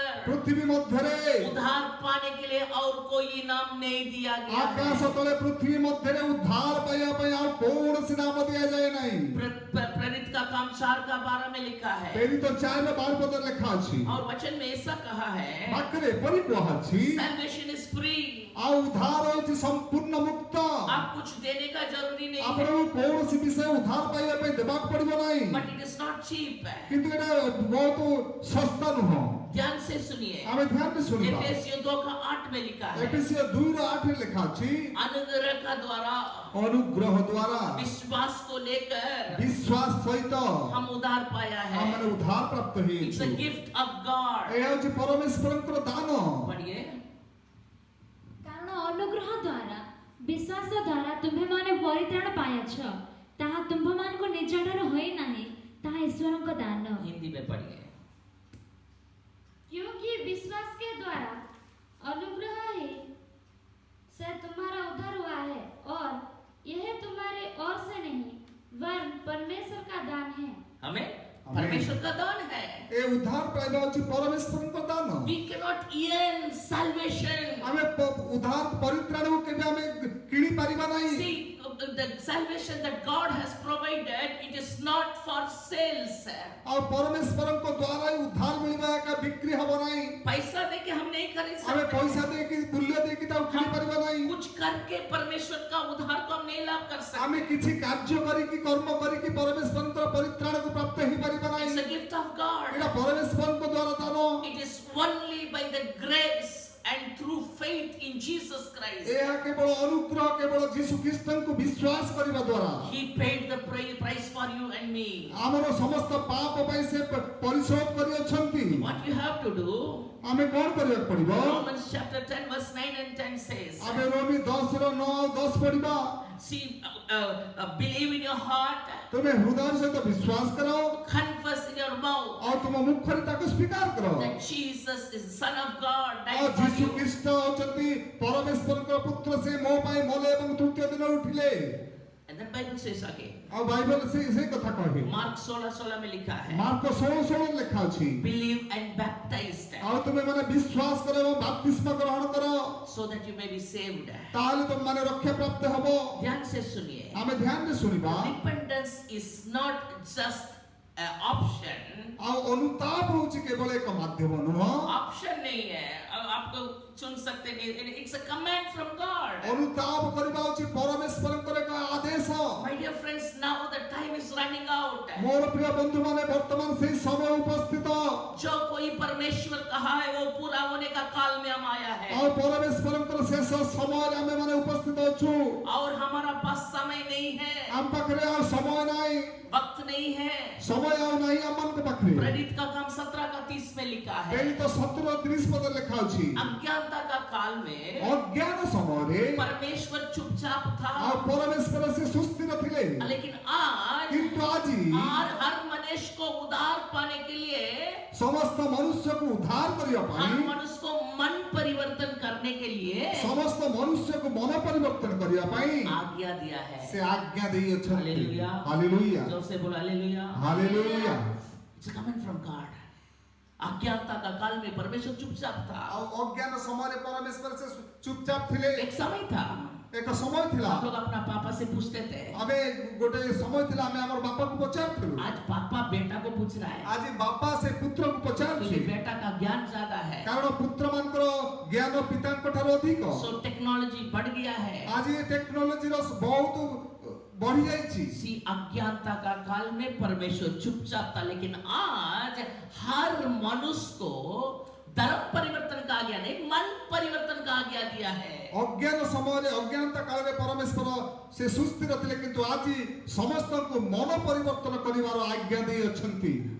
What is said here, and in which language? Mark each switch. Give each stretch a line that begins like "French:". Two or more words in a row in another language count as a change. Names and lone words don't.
Odia: ପୃଥିବୀ ମଧ୍ୟରେ
Hindi: उद्धार पाने के लिए और कोई इनाम नहीं दिया गया है।
Odia: ଆକାଶ ତଳେ ପୃଥିବୀ ମଧ୍ୟରେ ଉଦ୍ଧାର ପାଇବା ପାଇଁ ଆଉ କୌଣସି ନାମ ଦିଆଯାଏ ନାହିଁ।
Hindi: प्रेरित का काम 4:12 में लिखा है
Odia: ପ୍ରେରିତ 4:12 ପଦରେ ଲେଖା ଅଛି।
Hindi: और वचन में ऐसा कहा है,
Odia: ବାକ୍ୟରେ ଏପରି କୁହାଅଛି
English: salvation is free।
Odia: ଆଉ ଉଦ୍ଧାର ହେଉଛି ସମ୍ପୂର୍ଣ୍ଣ ମୁକ୍ତ।
Hindi: आप कुछ देने का जरूरी नहीं है,
Odia: ଆପଣଙ୍କୁ କୌଣସି ବିଷୟ ଉଦ୍ଧାର ପାଇବା ପାଇଁ ଦେବାକୁ ପଡିବ ନାହିଁ।
English: but it is not cheap।
Odia: କିନ୍ତୁ ଏଟା ବହୁତ ଶସ୍ତା ନୁହଁ।
Hindi: ध्यान से सुनिए,
Odia: ଆମେ ଧ୍ୟାନରେ ଶୁଣିବା।
Hindi: एफेसियों 2:8 में लिखा है,
Odia: ଏଫେସିୟ 2:8 ଲେଖା ଅଛି
Hindi: अनुग्रह का द्वारा
Odia: ଅନୁଗ୍ରହ ଦ୍ୱାରା
Hindi: विश्वास को लेकर
Odia: ବିଶ୍ୱାସ ସହିତ
Hindi: हम उद्धार पाया है।
Odia: ଆମେ ଉଦ୍ଧାର ପ୍ରାପ୍ତ
English: It's
Odia: ହେଇଛୁ।
English: a gift of God।
Odia: ଏହା ହେଉଛି ପରମେଶ୍ୱରଙ୍କର ଦାନ।
Hindi: पढ़िए,
Odia: କାରଣ ଅନୁଗ୍ରହ ଦ୍ୱାରା ବିଶ୍ୱାସ ଦ୍ୱାରା ତୁମ୍ଭେମାନେ ପରିତ୍ରାଣ ପାଇଅଛ, ତାହା ତୁମ୍ଭମାନଙ୍କ ନିଜଠାରୁ ହୋଇ ନାହିଁ, ତାହା ଈଶ୍ୱରଙ୍କ ଦାନ।
Hindi: हिंदी में पढ़िए। क्योंकि विश्वास के द्वारा अनुग्रह ही से तुम्हारा उद्धार हुआ है और यह तुम्हारे ओर से नहीं वरन परमेश्वर का दान है। हमें परमेश्वर का दान है।
Odia: ଏ ଉଦ୍ଧାର ପାଇବା ହେଉଛି ପରମେଶ୍ୱରଙ୍କ ଦାନ।
English: We cannot earn salvation।
Odia: ଆମେ ଉଦ୍ଧାର ପରିତ୍ରାଣକୁ କେବେ ଆମେ କିଣି ପାରିବା ନାହିଁ।
English: See, the salvation that God has provided, it is not for sales।
Odia: ଆଉ ପରମେଶ୍ୱରଙ୍କ ଦ୍ୱାରା ହିଁ ଉଦ୍ଧାର ମିଳିବା ଏକା ବିକ୍ରି ହବ ନାହିଁ।
Hindi: पैसा देके हम नहीं खरीद
Odia: ଆମେ
Hindi: सकते।
Odia: ପଇସା ଦେଇକି ମୂଲ୍ୟ ଦେଇକି ତାକୁ କିଣି ପାରିବା ନାହିଁ।
Hindi: कुछ करके परमेश्वर का उद्धार को हम नहीं लाभ कर
Odia: ଆମେ
Hindi: सकते।
Odia: କିଛି କାର୍ଯ୍ୟ କରିକି କର୍ମ କରିକି ପରମେଶ୍ୱରଙ୍କର ପରିତ୍ରାଣକୁ ପ୍ରାପ୍ତ ହେଇପାରିବା ନାହିଁ।
English: It's a gift of God।
Odia: ଏଇଟା ପରମେଶ୍ୱରଙ୍କ ଦ୍ୱାରା ଦାନ।
English: It is only by the grace and through faith in Jesus Christ.
Odia: ଏହା କେବଳ ଅନୁଗ୍ରହ କେବଳ ଯୀଶୁ ଖ୍ରୀଷ୍ଟଙ୍କୁ ବିଶ୍ୱାସ କରିବା ଦ୍ୱାରା
English: He paid the price for you and me.
Odia: ଆମର ସମସ୍ତ ପାପ ପାଇଁ ସେ ପରିଶୋଧ କରିଅଛନ୍ତି।
English: What you have to do?
Odia: ଆମେ କଣ କରିବାକୁ ପଡିବ?
English: Romans chapter 10 verse 9 and 10 says,
Odia: ଆମେ ରୋମୀ 10 ର 9 ଆଉ 10 ପଢିବା।
English: see, believe in your heart,
Odia: ତୁମେ ହୃଦୟ ସହିତ ବିଶ୍ୱାସ କର
English: confess in your mouth
Odia: ଆଉ ତୁମ ମୁଖରେ ତାକୁ ସ୍ୱୀକାର କର
English: that Jesus is the Son of God,
Odia: ଆଉ
English: died for
Odia: ଯୀଶୁ
English: you.
Odia: ଖ୍ରୀଷ୍ଟ ହେଉଛନ୍ତି ପରମେଶ୍ୱରଙ୍କ ପୁତ୍ର ସେ ମୋ ପାଇଁ ମଲେ ଏବଂ ତୃତୀୟ ଦିନ ଉଠିଲେ।
English: And then Bible says again,
Odia: ଆଉ ବାଇବଲ ସେ କଥା କହେ।
Hindi: Mark 16:16 में लिखा है,
Odia: ମାର୍କ 16:16 ଲେଖା ଅଛି
English: believe and baptized
Odia: ଆଉ ତୁମେ ମାନେ ବିଶ୍ୱାସ କର ଏବଂ ବାପ୍ତିସ୍ମ ଗ୍ରହଣ କର
English: so that you may be saved.
Odia: ତାହେଲେ ତୁମ ମାନେ ରକ୍ଷା ପ୍ରାପ୍ତ ହେବ।
Hindi: ध्यान से सुनिए,
Odia: ଆମେ ଧ୍ୟାନରେ ଶୁଣିବା
English: repentance is not just an option.
Odia: ଆଉ ଅନୁତାପ ହେଉଛି କେବଳ ଏକ ମାଧ୍ୟମ ନୁହଁ।
Hindi: ऑप्शन नहीं है, आपको चुन सकते नहीं,
English: It's a command from God.
Odia: ଅନୁତାପ କରିବା ହେଉଛି ପରମେଶ୍ୱରଙ୍କର ଏକ ଆଦେଶ।
English: My dear friends, now the time is running out.
Odia: ମୋର ପ୍ରିୟ ବନ୍ଧୁମାନେ ବର୍ତ୍ତମାନ ସେହି ସମୟ ଉପସ୍ଥିତ।
Hindi: जो कोई परमेश्वर कहा है वो पूरा होने का काल में हम आया है,
Odia: ଆଉ ପରମେଶ୍ୱରଙ୍କର ଶେଷ ସମୟରେ ଆମେ ମାନେ ଉପସ୍ଥିତ ଅଛୁ।
Hindi: और हमारा पास समय नहीं है,
Odia: ଆମ ପାଖରେ ଆଉ ସମୟ ନାହିଁ,
Hindi: वक्त नहीं है.
Odia: ସମୟ ଆଉ ନାହିଁ ଆମମାନଙ୍କ ପାଖରେ।
Hindi: प्रेरित का काम 17 का 30 में लिखा है,
Odia: ପ୍ରେରିତ 17:30 ପଦରେ ଲେଖା ଅଛି
Hindi: अज्ञानता का काल में
Odia: ଅଜ୍ଞାନ ସମୟରେ
Hindi: परमेश्वर चुपचाप था,
Odia: ଆଉ ପରମେଶ୍ୱର ସେ ସୁସ୍ଥିର ଥିଲେ।
Hindi: लेकिन आज
Odia: କିନ୍ତୁ ଆଜି
Hindi: हर मनुष्य को उद्धार पाने के लिए,
Odia: ସମସ୍ତ ମନୁଷ୍ୟକୁ ଉଦ୍ଧାର କରିବା
Hindi: हर
Odia: ପାଇଁ
Hindi: मनुष्य को मन परिवर्तन करने के लिए
Odia: ସମସ୍ତ ମନୁଷ୍ୟକୁ ମନ ପରିବର୍ତ୍ତନ କରିବା ପାଇଁ
Hindi: आज्ञा दिया है.
Odia: ସେ ଆଜ୍ଞା ଦେଇଅଛନ୍ତି। ହାଲେଲୁୟା। ହାଲେଲୁୟା
Hindi: जोर से बोलो हालेलुया.
Odia: ହାଲେଲୁୟା।
English: It's coming from God.
Hindi: अज्ञानता का काल में परमेश्वर चुपचाप था.
Odia: ଆଉ ଅଜ୍ଞାନ ସମୟରେ ପରମେଶ୍ୱର ସେ ଚୁପଚାପ ଥିଲେ।
Hindi: एक समय था,
Odia: ଏକ ସମୟ ଥିଲା
Hindi: हम लोग अपना पापा से पूछते थे,
Odia: ଆମେ ଗୋଟେ ସମୟ ଥିଲା ଆମେ ଆମର ବାପାକୁ ପଚାରୁଥିଲୁ।
Hindi: आज पापा बेटा को पूछ रहा है,
Odia: ଆଜି ବାପା ସେ ପୁତ୍ରକୁ ପଚାରୁଛି
Hindi: क्योंकि बेटा का ज्ञान ज्यादा है.
Odia: କାରଣ ପୁତ୍ରମାନଙ୍କର ଜ୍ଞାନ ପିତାଙ୍କ ଠାରୁ ଅଧିକ।
Hindi: सो टेक्नोलॉजी बढ़ गया है.
Odia: ଆଜି ଏ ଟେକ୍ନୋଲୋଜିର ବହୁତ ବଢ଼ି ଯାଇଛି।
Hindi: सी अज्ञानता का काल में परमेश्वर चुपचाप था, लेकिन आज हर मनुष्य को धर्म परिवर्तन का आज्ञा नहीं, मन परिवर्तन का आज्ञा दिया है.
Odia: ଅଜ୍ଞାନ ସମୟ ଅଜ୍ଞାନତା କାଳ ମେଁ ପରମେଶ୍ୱର ସେ ସୁସ୍ଥିର ଥିଲେ କିନ୍ତୁ ଆଜି ସମସ୍ତ କୋ ମନ ପରିବର୍ତ୍ତନ କରିବାର ଆଜ୍ଞା ଦେ ଅଛନ୍ତି।